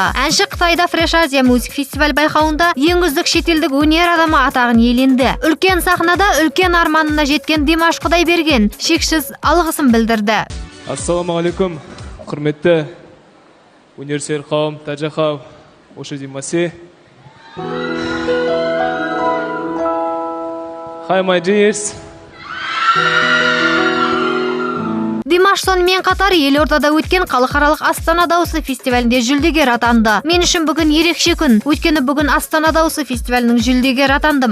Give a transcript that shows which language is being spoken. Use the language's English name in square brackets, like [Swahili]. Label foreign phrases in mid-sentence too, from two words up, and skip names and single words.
[Kazakh] Әнші Қытайда Fresh Asia музык фестиваль байқауында ең үздік шетелдік өнер адамы атағын иеленді. Үлкен сахнада үлкен арманына жеткен Димаш Құдайберген шексіз алғысын білдірді. Ассаламағалейкум, құрметті өнерсүйер қауым, тәжіқау, ошы Димасе. [English] Hi my dears. [Kazakh] Димаш сонымен қатар елордада өткен халықаралық Астана дауысы фестивалінде жүлдегер атанды. Мен үшін бүгін ерекше күн, өйткені бүгін Астана дауысы фестивалінің жүлдегер атандым.